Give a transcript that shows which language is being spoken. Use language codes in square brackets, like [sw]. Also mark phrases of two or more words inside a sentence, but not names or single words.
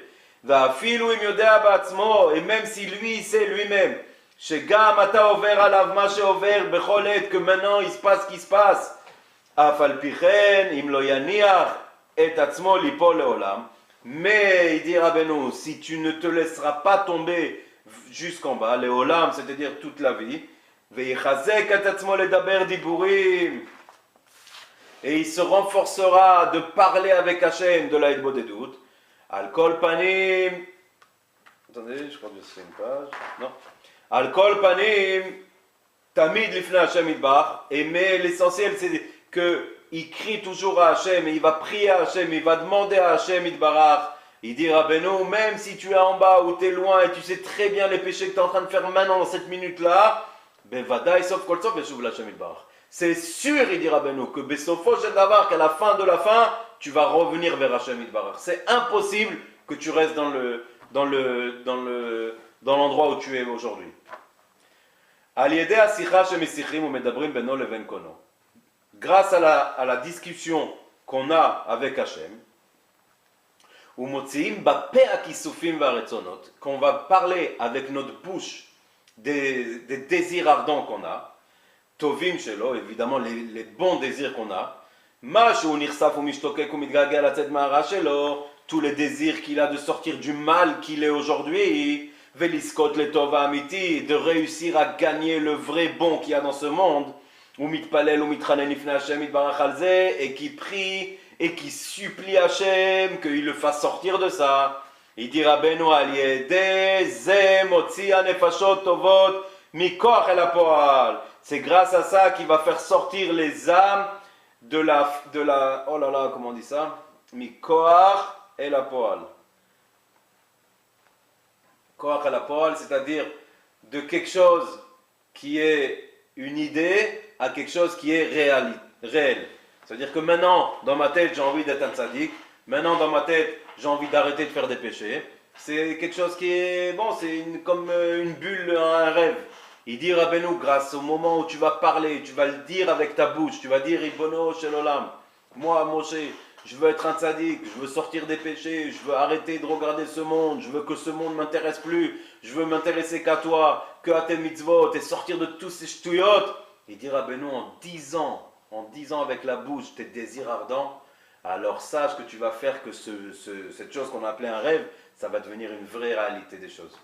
[fr] Et même si lui sait lui-même que maintenant il se passe ce qui se passe, mais il dit Rabbeinu, si tu ne te laisseras pas tomber jusqu'en bas, les olam, c'est-à-dire toute la vie, et il se renforcera de parler avec Hachem de l'Aïd des doutes. [he] על כל פנים, [fr] attendez, je crois que c'est une page, non. [he] על כל פנים, תמיד לפני השם יתברך, [fr] mais l'essentiel c'est qu'il crie toujours à Hachem, et il va prier à Hachem, il va demander à [he] השם יתברך. [fr] Il dit Rabbeinu, même si tu es en bas ou tu es loin et tu sais très bien les péchés que tu es en train de faire maintenant dans cette minute-là, [he] בוודאי סוף כל סוף ישוב להשם יתברך. [fr] C'est sûr, il dit Rabbeinu, que [he] בסופו של דבר, [fr] qu'à la fin de la fin, tu vas revenir vers [he] השם יתברך. [fr] C'est impossible que tu restes dans l'endroit où tu es aujourd'hui. Grâce à la discussion qu'on a avec Hachem, qu'on va parler avec notre bouche des désirs ardents qu'on a, [he] טובים שלו, [fr] évidemment les bons désirs qu'on a, tous les désirs qu'il a de sortir du mal qu'il est aujourd'hui, de réussir à gagner le vrai bon qu'il y a dans ce monde, et qui prie et qui supplie Hachem qu'il le fasse sortir de ça. Il dit Rabbeinu c'est grâce à ça qu'il va faire sortir les âmes de la oh là là, comment on dit ça? [he] מכוח אל הפועל. כוח אל הפועל, [fr] c'est-à-dire de quelque chose qui est une idée à quelque chose qui est réel. C'est-à-dire que maintenant, dans ma tête, j'ai envie d'être un tzaddik. Maintenant, dans ma tête, j'ai envie d'arrêter de faire des péchés. C'est quelque chose qui est, bon, c'est comme une bulle, un rêve. Il dit Rabbeinu, grâce au moment où tu vas parler, tu vas le dire avec ta bouche, tu vas dire [he] ריבונו של עולם, [fr] moi Moshe, je veux être un tzaddik, je veux sortir des péchés, je veux arrêter de regarder ce monde, je veux que ce monde ne m'intéresse plus, je veux m'intéresser qu'à toi, que à tes mitzvot et sortir de tous ces shtuyot. Il dit Rabbeinu, en 10 ans, en disant avec la bouche tes désirs ardents, alors sache que tu vas faire que cette chose qu'on a appelée un rêve, ça va devenir une vraie réalité des choses.